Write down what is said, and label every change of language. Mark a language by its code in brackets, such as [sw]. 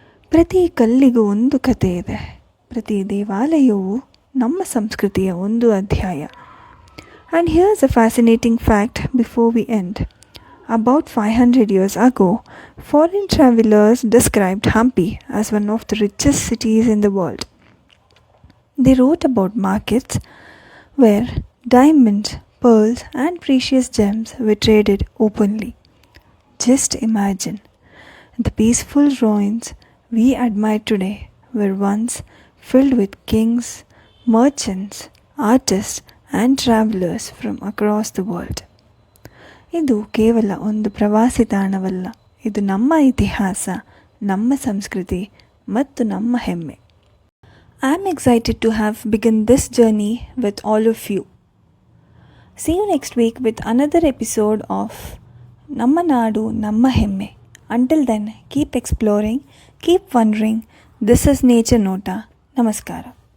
[kn] ಪ್ರತಿ ಕಲ್ಲಿಗೂ ಒಂದು ಕಥೆ ಇದೆ, ಪ್ರತಿ ದೇವಾಲಯವೂ ನಮ್ಮ ಸಂಸ್ಕೃತಿಯ ಒಂದು ಅಧ್ಯಾಯ. [en] And here's a fascinating fact before we end. About 500 years ago, foreign travelers described Hampi as one of the richest cities in the world. They wrote about markets where diamonds, pearls, and precious gems were traded openly. Just imagine, the peaceful ruins we admire today were once filled with kings, merchants, artists, and travelers from across the world. [kn] ಇದು ಕೇವಲ ಒಂದು ಪ್ರವಾಸಿ ತಾಣವಲ್ಲ, ಇದು ನಮ್ಮ ಇತಿಹಾಸ, ನಮ್ಮ ಸಂಸ್ಕೃತಿ ಮತ್ತು ನಮ್ಮ ಹೆಮ್ಮೆ. [en] I am excited to have begun this journey with all of you. See you next week with another episode of Namma Nadu Namma Hemme. Until then, keep exploring, keep wondering. This is Nature Nota. Namaskara.